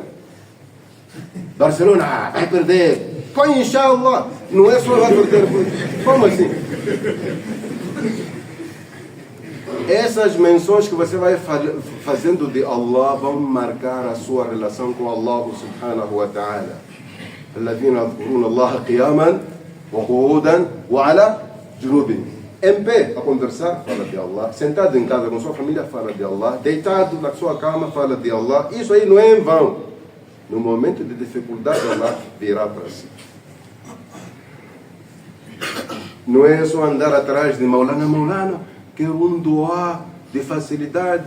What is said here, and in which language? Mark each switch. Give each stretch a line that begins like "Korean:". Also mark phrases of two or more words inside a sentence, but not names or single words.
Portuguese: Barcelona vai perder. Põe inshallah. Não é só vai perder. Como assim? Essas menções que você vai fazendo de Allah vão marcar a sua relação com Allah
Arabic: سبحانه وتعالى. الذين يذكرون الله قياما وقعودا وعلى جنوبهم.
Portuguese: Em pé, a conversar, fala de Allah. Sentado em casa com sua família, fala de Allah. Deitado na sua cama, fala de Allah. Isso aí não é em vão. No momento de dificuldade, Allah virá para si. Não é só andar atrás de Maulana, quero um doá de facilidade.